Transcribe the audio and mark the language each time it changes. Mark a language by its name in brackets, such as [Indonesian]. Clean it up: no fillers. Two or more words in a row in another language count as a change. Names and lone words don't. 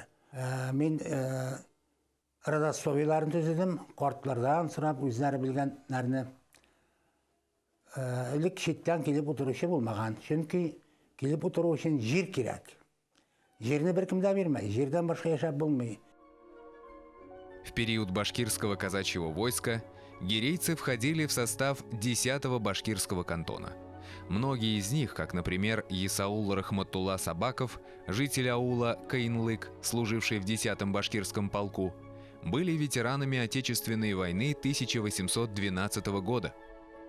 [Tatar] Мин родословияларын төзедем, картлардан сорап үзләре белгәннәрне. Элек читтән килеп утыручы булмаган, чөнки килеп утыру өчен җир кирәк. Җирне беркем дә бирмәй, җирдән башка яшәп булмый. [Russian] В период башкирского казачьего войска гирейцы входили в состав 10-го башкирского кантона. Многие из них, как, например, Исаул Рахматулла Сабаков, житель аула Каинлык, служивший в 10-м башкирском полку, были ветеранами Отечественной войны 1812 года.